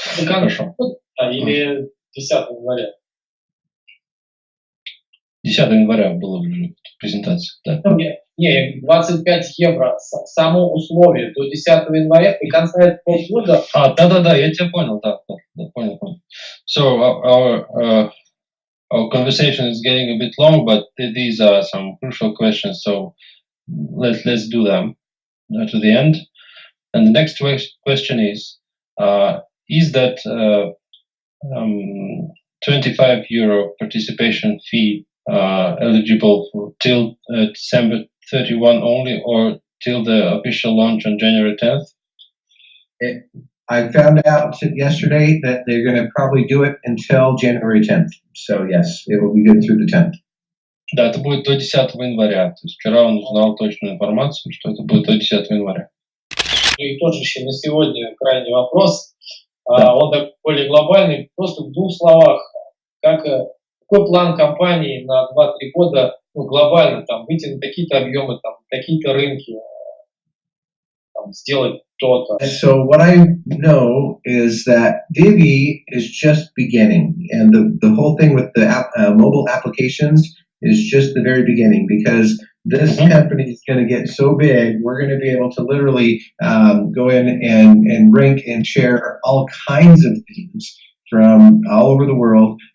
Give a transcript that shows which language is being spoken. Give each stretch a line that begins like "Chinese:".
Russian: Хорошо. Или 10 января. 10 января было уже презентация, да. Не, 25 евро, само условие до 10 января и конца этого года. Да, я тебя понял, да, понял.
English: So, our conversation is getting a bit long, but these are some crucial questions, so let's do them to the end. And the next question is that 25 euro participation fee eligible till December 31 only, or till the official launch on January 10th? I found out yesterday that they're going to probably do it until January 10th. So yes, it will be good through the 10th.
Russian: Да, это будет до 10 января. То есть вчера он узнал точную информацию, что это будет до 10 января. И тот же еще на сегодня крайний вопрос. Да. Он такой более глобальный. Просто в 2 словах. Какой план компании на 2-3 года, ну, глобально, там, выйти на такие-то объемы, там, такие-то рынки, там, сделать то-то?
English: So what I know is that DIVVEE is just beginning, and the whole thing with the mobile applications is just the very beginning, because this company is going to get so big, we're going to be able to literally go in and rank and share all kinds of things from all over the world.